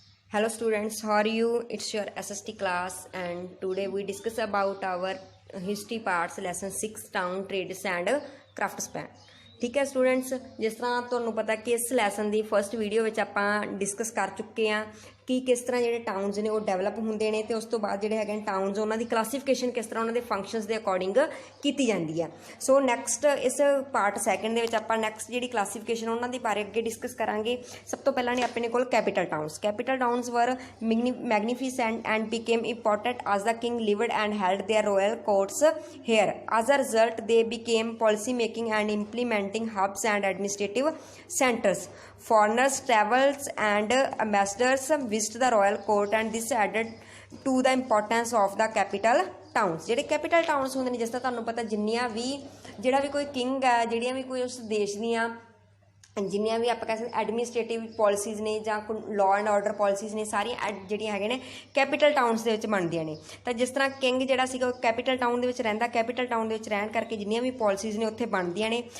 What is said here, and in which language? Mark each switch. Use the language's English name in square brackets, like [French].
[English] Hello students, how are you? It's your SST class and today we discuss about our history parts lesson 6 town trades and craftsman। [Hindi] ठीक है students, जिस तरह [Punjabi] ਤੁਹਾਨੂੰ ਪਤਾ ਕਿ ਇਸ ਲੈਸਨ ਦੀ ਫਸਟ ਵੀਡੀਓ ਵਿੱਚ ਆਪਾਂ ਡਿਸਕਸ ਕਰ ਚੁੱਕੇ ਹਾਂ ਕਿ ਕਿਸ ਤਰ੍ਹਾਂ ਜਿਹੜੇ ਟਾਊਨਸ ਨੇ ਉਹ ਡਿਵੈਲਪ ਹੁੰਦੇ ਨੇ ਤੇ ਉਸ ਤੋਂ ਬਾਅਦ ਜਿਹੜੇ ਹੈਗੇ ਟਾਊਨਸ ਉਹਨਾਂ ਦੀ ਕਲਾਸੀਫਿਕੇਸ਼ਨ ਕਿਸ ਤਰ੍ਹਾਂ ਉਹਨਾਂ ਦੇ ਫੰਕਸ਼ਨਸ ਦੇ ਅਕੋਰਡਿੰਗ ਕੀਤੀ ਜਾਂਦੀ ਹੈ। ਸੋ ਨੈਕਸਟ ਇਸ ਪਾਰਟ ਸੈਕੰਡ ਦੇ ਵਿੱਚ ਆਪਾਂ ਨੈਕਸਟ ਜਿਹੜੀ ਕਲਾਸੀਫਿਕੇਸ਼ਨ ਉਹਨਾਂ ਦੀ ਬਾਰੇ ਅੱਗੇ ਡਿਸਕਸ ਕਰਾਂਗੇ। ਸਭ ਤੋਂ ਪਹਿਲਾਂ ਨੇ ਆਪਣੇ ਕੋਲ [English] Capital towns were magnificent and became important as the king lived and held their royal courts here. As a result, they became policy making and implementing hubs and administrative centers. Foreigners, travellers and ambassadors visit the royal court and this added to the importance of the capital towns। [Punjabi] ਜਿਹੜੇ capital towns ਹੁੰਦੇ ਨੇ, ਜਿਸ ਤਰ੍ਹਾਂ ਤੁਹਾਨੂੰ ਪਤਾ ਜਿੰਨੀਆਂ ਵੀ ਜਿਹੜਾ ਵੀ ਕੋਈ ਕਿੰਗ ਹੈ, ਜਿਹੜੀਆਂ ਵੀ ਕੋਈ ਉਸ ਦੇਸ਼ ਦੀਆਂ ਜਿੰਨੀਆਂ ਵੀ ਆਪਾਂ ਕਹਿ ਸਕਦੇ ਐਡਮਿਨਿਸਟ੍ਰੇਟਿਵ ਪੋਲਿਸੀਜ਼ ਨੇ ਜਾਂ ਕੋਈ ਲਾਅ ਐਂਡ ਆਰਡਰ ਪੋਲਿਸੀਜ਼ ਨੇ, ਸਾਰੀਆਂ ਜਿਹੜੀਆਂ ਹੈਗੇ ਨੇ ਕੈਪੀਟਲ ਟਾਊਨਸ ਦੇ ਵਿੱਚ ਬਣਦੀਆਂ ਨੇ। ਤਾਂ ਜਿਸ ਤਰ੍ਹਾਂ ਕਿੰਗ ਜਿਹੜਾ ਸੀਗਾ ਉਹ ਕੈਪੀਟਲ ਟਾਊਨ ਦੇ ਵਿੱਚ ਰਹਿੰਦਾ, ਕੈਪੀਟਲ ਟਾਊਨ ਦੇ ਵਿੱਚ ਰਹਿਣ ਕਰਕੇ ਜਿੰਨੀਆਂ ਵੀ ਪੋਲਿਸੀਜ਼ ਨੇ ਉੱਥੇ ਬਣਦੀਆਂ ਨੇ।